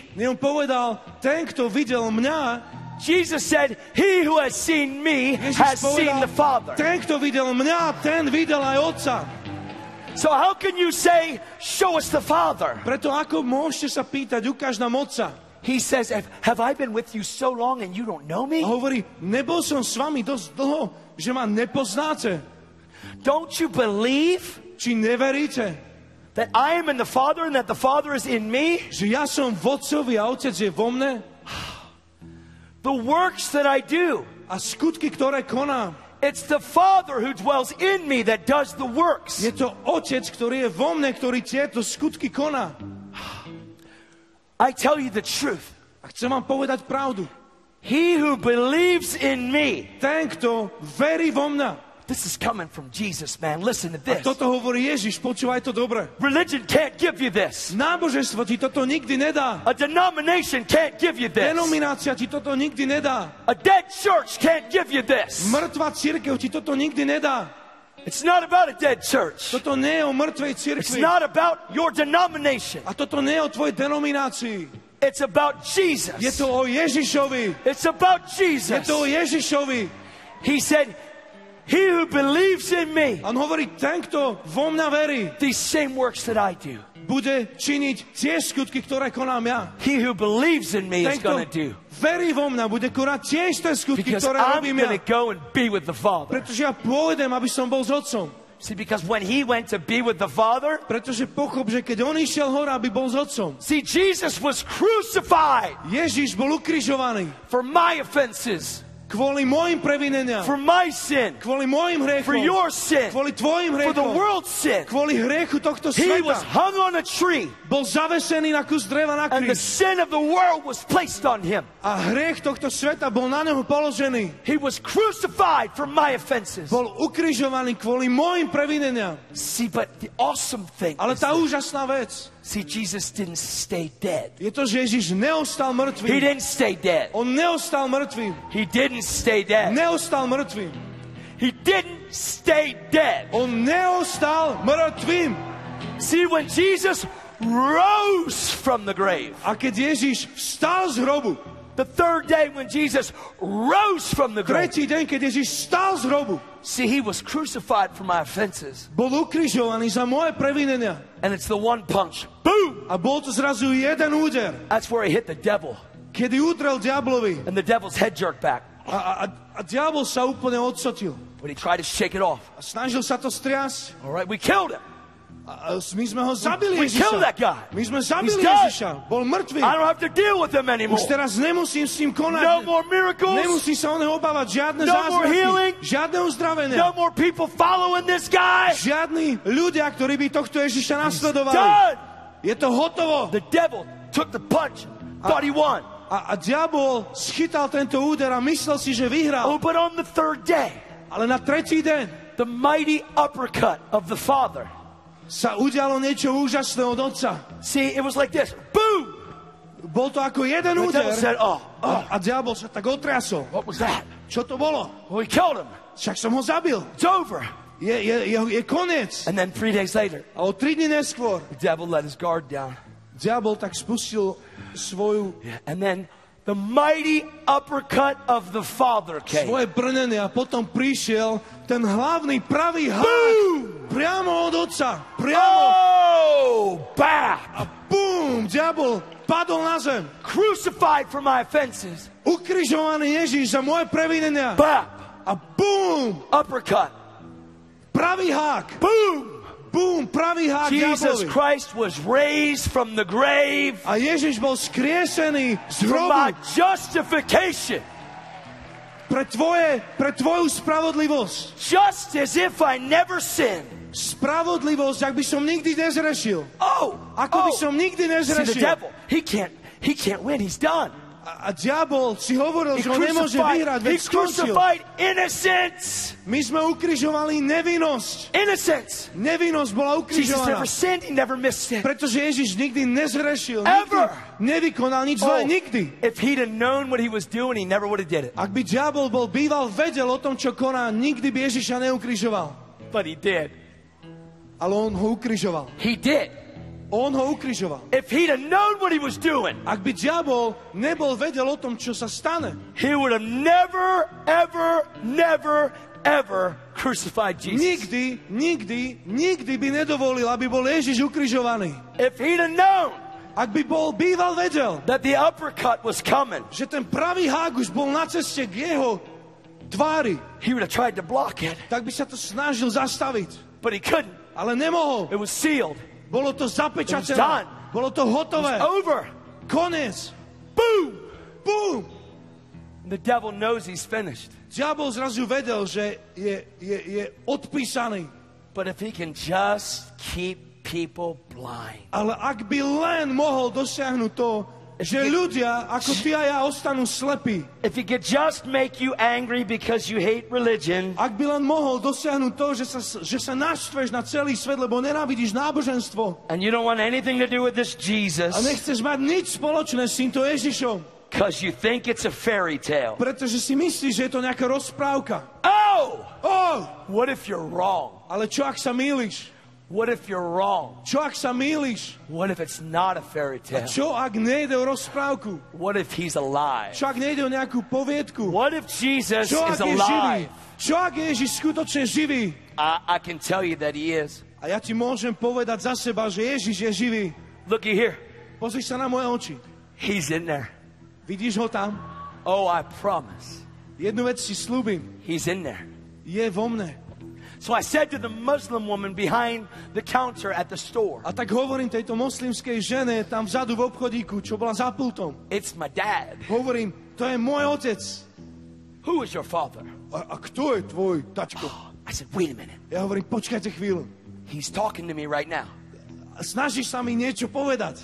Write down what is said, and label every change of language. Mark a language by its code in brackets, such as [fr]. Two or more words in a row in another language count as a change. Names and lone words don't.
[sk] Nie, on povedal, ten, kto videl mňa, [en] Jesus said, "He who has seen me has Ježiš seen the Father." [sk] ten, kto videl mňa, ten videl aj otca. [en] So how can you say, "Show us the Father"? [sk] Preto ako môžete sa pýtať, ukáž nám otca. [en] He says, "Have I been with you so long and you don't know A me? [sk] hovorí, nebol som s vami dosť dlho, že ma nepoznáte. [en] Don't you believe [sk] Či neveríte, [en] that I am in the Father and that the Father is in me? [sk] že ja som v otcovi a otec je vo mne? [en] The works that I do, [sk] A skutky, ktoré konám, [en] it's the Father who dwells in me that does the works." [sk] je to otec, ktorý je vo mne, ktorý tieto skutky koná. [en] I tell you the truth. [sk] A chcem vám povedať pravdu. [en] He who believes in me, [sk] Ten, kto verí vo mňa. [en] this is coming from Jesus, man. Listen to A this. [sk] toto hovorí Ježiš, počúvaj to dobre. [en] Religion can't give you this. [sk] Náboženstvo ti toto nikdy nedá. [en] A denomination can't give you this. [sk] Denominácia ti toto nikdy nedá. [en] A dead church can't give you this. [sk] Mŕtva cirkev ti toto nikdy nedá. [en] It's not about a dead church. [sk] Toto nie je o mŕtvej It's cirkvi. [en] not about your denomination. [sk] A toto nie je o tvojej denominácii. [en] It's about Jesus. [sk] Je to o Ježišovi. [en] It's about Je Jesus. [sk] to o Ježišovi. [en] He said, He who believes in me, [sk] On hovorí, ten, kto vo mňa verí, [en] these same works that I do. [sk] bude činiť tie skutky, ktoré konám ja. [en] He who believes in me Ten, is going to kto do. [sk] verí vo mňa, bude konať tie isté skutky, Because ktoré I'm robím going ja. [en] to go and be with the Father. [sk] Pretože ja pôjdem, aby som bol s Otcom. [en] See, because when he went to be with the Father, [sk] Pretože pochop, že keď on išiel hore, aby bol s Otcom, [en] see, Jesus was crucified [sk] Ježiš bol ukrižovaný [en] for my offenses, [sk] kvôli mojim previneniam, [en] for my sin, [sk] kvôli mojim for hriechom, [en] your sin, [sk] kvôli tvojim [en] for the [sk] hriechom, [en] world's sin. [sk] kvôli hriechu tohto [en] He was sveta. hung on a tree, [sk] Bol zavesený na kus dreva na [en] and the kríž. sin of the world was placed on him. [sk] A hriech tohto sveta bol na neho položený. [en] He was crucified for my offenses. [sk] Bol ukrižovaný kvôli mojim previneniam. [en] See, but the awesome thing [sk] Ale [en] is [sk] tá [en] that, [sk] úžasná vec [en] see, Jesus didn't stay dead. [sk] je to, že Ježiš neostal He mŕtvým. [en] didn't stay dead. [sk] On neostal mŕtvým. [en] He didn't stay dead. [sk] Neostal mŕtvým. [en] He didn't stay dead. [sk] On neostal mŕtvým. [en] See, when Jesus rose from the grave, [sk] A keď Ježiš vstal z hrobu, [en] the third day when Jesus rose from the grave, [sk] tretí deň, keď Ježiš vstal z hrobu, [en] see, he was crucified for my offenses. [sk] bol ukrižovaný za moje previnenia. [en] And it's the one punch. Boom! [sk] A bol to zrazu jeden úder, [en] That's where he hit the devil. [sk] kedy udrel diablovi. [en] And the devil's head jerked back. [sk] A diabol sa úplne odsotil. [en] But he tried to shake it off. [sk] A snažil sa to striasť. [en] All right, we killed him. [sk] A my sme ho zabili [en] We killed that Ježiša. guy. [sk] My sme He's zabili dead. Ježiša. Bol mŕtvý. [en] I don't have to deal with him anymore. [sk] Už teraz nemusím s ním No konať. [en] more miracles. [sk] Nemusí sa o neho obávať. Žiadne [en] No more healing. [sk] zázraky. Žiadne uzdravenia. [en] No more people following this guy. [sk] Žiadni ľudia, ktorí by tohto Ježiša nasledovali. Done. Je to hotovo. [en] The devil took the punch, thought he won. [sk] A diabol schytal tento úder a myslel si, že vyhral. [en] Oh, but on the third day, [sk] Ale na tretí deň [en] the mighty uppercut of the Father. [sk] sa udialo niečo úžasné od Otca. [en] See, it was like this. Boom! [sk] Bol to ako jeden [en] The devil úder. said, oh, [sk] A diabol sa tak otriasol. [en] what was that? [sk] Čo to bolo? [en] Well, we killed him. [sk] Však som ho zabil. [en] It's over. [sk] Je koniec. [en] And then 3 days later, [sk] A o 3 dní neskôr [en] the devil let his guard down. [sk] diabol tak spustil svoju, [en] And then the mighty uppercut of the Father came. [sk] svoje brnenie a potom prišiel ten hlavný pravý hák Boom! priamo od Otca. Priamo. Oh, bam! A bum, diabol padol na zem. [en] Crucified for my offenses. [sk] Ukrižovaný Ježíš za moje previnenia. Bam! A bum, Uppercut. pravý hák. Boom! Bum, pravý hák Jesus diablovi. [en] Christ was raised from the grave [sk] A Ježiš bol skriesený z [en] for my hrobu justification. [sk] pre tvoju spravodlivosť. [en] Just as if I never sinned. [sk] Spravodlivosť, ak by som nikdy nezrešil. Oh! Ako by som nikdy [en] See, the nezrešil. devil, he can't win. He's done. [sk] A diabol si hovoril, He že on nemôže vyhrať, veď skončil. [en] crucified innocence. [sk] My sme ukrižovali nevinnosť. Innocence. Nevinnosť bola Jesus ukrižovaná. [en] never sinned. He never missed sin. [sk] Pretože Ježiš nikdy nezrešil, Ever. nikdy nevykonal nič zlé, nikdy. [en] If he'd have known what he was doing, he never would have did it. [sk] Ak by diabol bol býval, vedel o tom, čo koná, nikdy by Ježiša neukrižoval. [en] But he did. [sk] Ale on ho ukrižoval. [en] He did. [sk] On ho ukrižoval. [en] If he'd have known what he was doing, [sk] Ak by diabol nebol vedel o tom, čo sa stane, [en] he would have never, ever crucified Jesus. [sk] nikdy by nedovolil, aby bol Ježiš ukrižovaný. [en] If he'd have known [sk] Ak by bol býval vedel, [en] that the uppercut was coming, [sk] že ten pravý hák už bol na ceste k jeho tvári, [en] he would have tried to block it, [sk] tak by sa to snažil zastaviť. [en] but he couldn't. [sk] Ale nemohol. [en] It was sealed. [sk] Bolo to [en] It was done. [sk] zapečatené. Bolo to hotové. Over. Koniec. Boom! Bum. [en] The devil knows he's finished. [sk] Diabol zrazu vedel, že je odpísaný. [en] But if he can just keep people blind. [sk] Ale ak by len mohol dosiahnuť to, že ľudia ako ty a ja ostanú slepí. [en] If he could just make you angry because you hate religion, [sk] Ak by len mohol dosiahnuť to, že sa naštveš na celý svet, lebo nenávidíš náboženstvo [en] and you don't want anything to do with this [sk] a Jesus nechceš mať nič spoločné s týmto Ježišom, [en] because you think it's a fairy tale. [sk] pretože si myslíš, že je to nejaká rozprávka. [en] Oh! What if you're wrong? [sk] Ale čo ak sa mýliš? [en] What if you're wrong? [sk] Čo ak sa mýliš? [en] What if it's not a fairy tale? [sk] Čo ak nejde o rozprávku? [en] What if he's alive? [sk] Čo ak nejde o nejakú poviedku? [en] What if Jesus [sk] Čo is ak je živý? alive? Čo ak je Ježiš skutočne živý? [en] I can tell you that he is. [sk] A ja ti môžem povedať za seba, že Ježiš je živý. [en] Looky here. [sk] Pozri sa na moje oči. [en] He's in there. [sk] Vidíš ho tam? [en] Oh, I promise. [sk] Jednu vec si slúbim. [en] He's in there. [sk] Je vo mne. [en] So I said to the Muslim woman behind the counter at the store, [sk] A tak hovorím tejto moslimskej žene tam vzadu v obchodíku, čo bola za pultom. [en] it's my dad. [sk] Hovorím, to je môj otec. [en] Who is your father? [sk] A kto je tvoj tačko? [en] I said, wait a minute. [sk] Ja hovorím, počkajte chvíľu. [en] He's talking to me right now. [sk] Snažíš sa mi niečo povedať.